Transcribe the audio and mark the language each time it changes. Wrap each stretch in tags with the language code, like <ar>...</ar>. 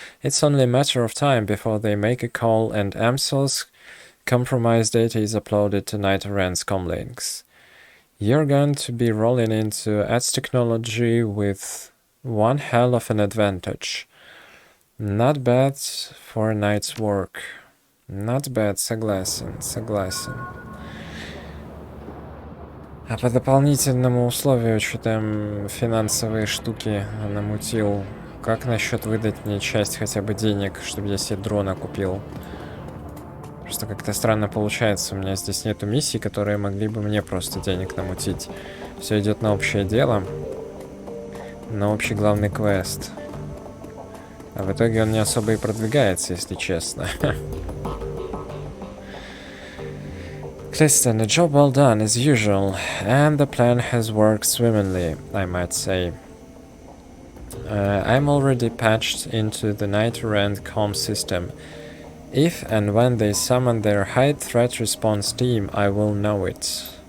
<en>It's only a matter of time before they make a call and AMSO's compromised data is uploaded to Nidoran's comlinks. You're going to be rolling into ads technology with one hell of an advantage. Not bad for a night's work. Not bad,</en> <ru>согласен, согласен. А по дополнительному условию, что там финансовые штуки намутил, как насчет выдать мне часть хотя бы денег, чтобы я себе дрона купил? Просто как-то странно получается. У меня здесь нету миссий, которые могли бы мне просто денег намутить. Все идет на общее дело. На общий главный квест. А в итоге он не особо и продвигается, если честно.</ru> <en>Clifton, a job well done as usual, and the plan has worked swimmingly, I might say. I'm already patched into the Nightrend comm system. If and when they summon their high threat response team, I will know it.</en>